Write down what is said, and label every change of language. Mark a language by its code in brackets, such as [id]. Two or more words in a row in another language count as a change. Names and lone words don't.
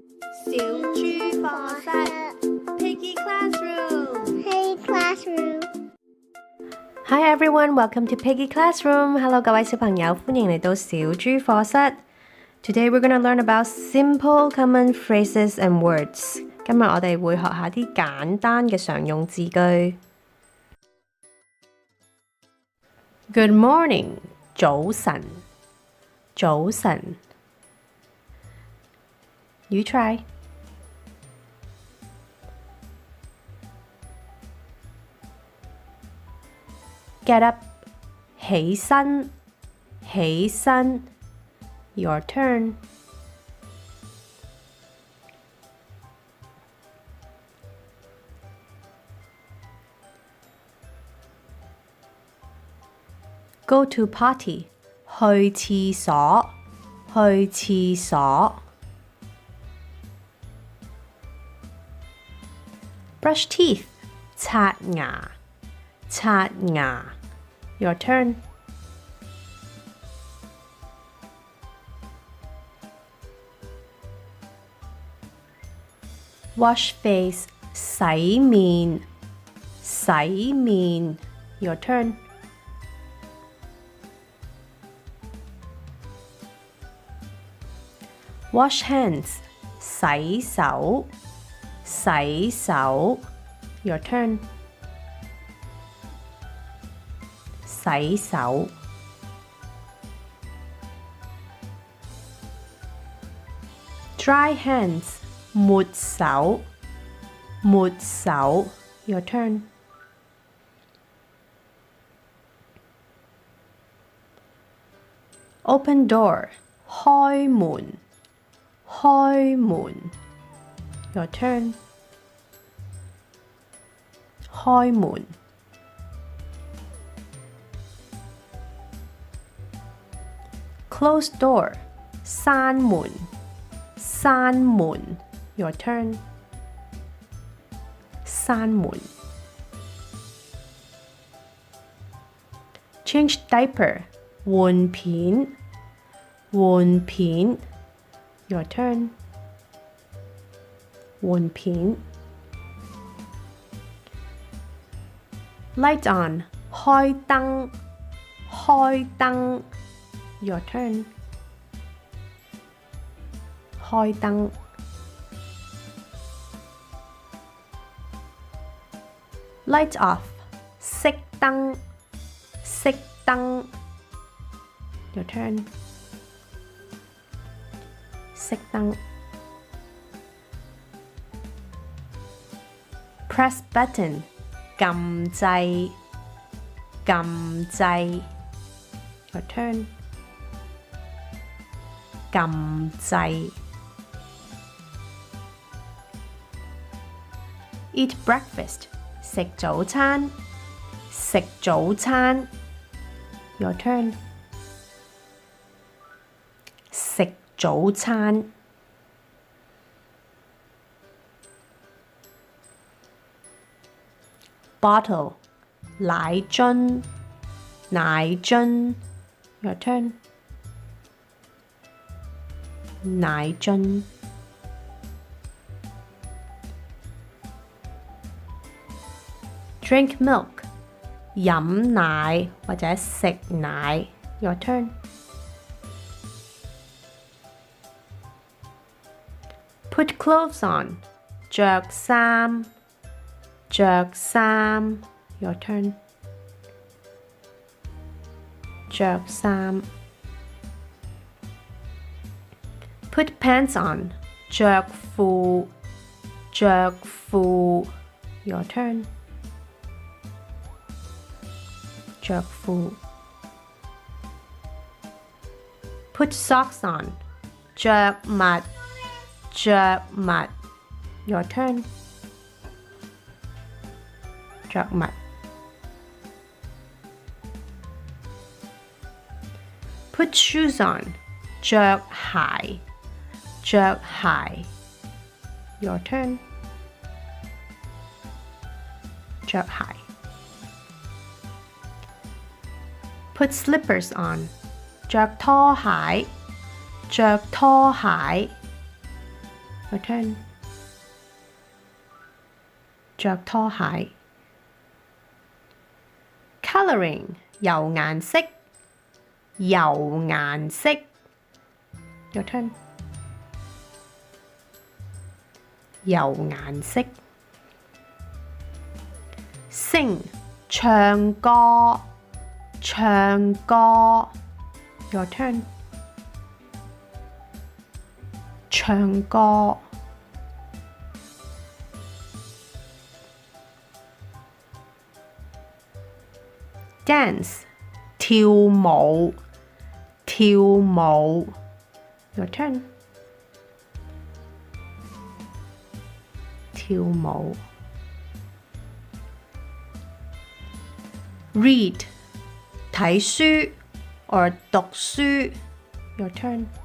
[yue] 小豬課室 Piggy Classroom [en] Hi everyone, welcome to Piggy Classroom. Hello [yue] 各位小朋友，歡迎嚟到小豬課室。 [en] Today we're going to learn about simple common phrases and words. [yue] 今日我哋會學下啲簡單嘅常用字句。 [en] Good morning， [yue] 早晨，早晨。 [en] You try. Get up, [yue] 起身，起身。 [en] Your turn. Go to potty, [yue] 去廁所，去廁所。 [en] Brush teeth, [yue] 刷牙，刷牙。 [en] Your turn. Wash face, [yue] 洗面，洗面。 [en] Your turn. Wash hands, [yue] 洗手，洗手。 [en] Your turn. [yue] 洗手。 [en] Dry hands, [yue] 抹手，抹手。 [en] Your turn. Open door, [yue] 開門，開門。 [en] Your turn. [yue] 開門。 [en] Close door, [yue] 閂門，閂門。 [en] Your turn. [yue] 閂門。 [en] Change diaper, [yue] 換片，換片。 [en] Your turn. [yue] 換片。 [en] Light on, [yue] 開燈，開燈。 [en] Your turn. [yue] 開燈。 [en] Light off, [yue] 熄燈，熄燈。 [en] Your turn. [yue] 熄燈。 [en] Press button, [yue] 撳掣，撳掣。 [en] Your turn. [yue] 撳掣。 [en] Eat breakfast, [yue] 食早餐，食早餐。 [en] Your turn. [yue] 食早餐。Bottle, 奶樽，奶樽。 [en] Your turn. [yue] 奶樽。 [en] Drink milk, [yue] 飲奶或者食奶。 [en] Your turn. Put clothes on, [yue] 着衫，着衫。 [en] Your turn. [yue] 着衫。 [en] Put pants on, [yue] 着褲，着褲。 [en] Your turn. [yue] 着褲。 [en] Put socks on, [yue] 着襪，着襪。 [en] Your turn. [yue] 着襪。 [en] Put shoes on, [yue] 着鞋，着鞋。 [en] Your turn. [yue] 着鞋。 [en] Put slippers on, [yue] 着拖鞋，着拖鞋。 [en] Your turn. [yue] 着拖鞋。Colouring 油顏色。油顏色。 [en] Your turn. [yue] 油顏色。Sing 唱歌。唱歌。 [en] Your turn. [yue] 唱歌。Dance 跳舞。跳舞。 [en] Your turn. [yue] 跳舞。Read 睇書 or 讀書。 [en] Your turn.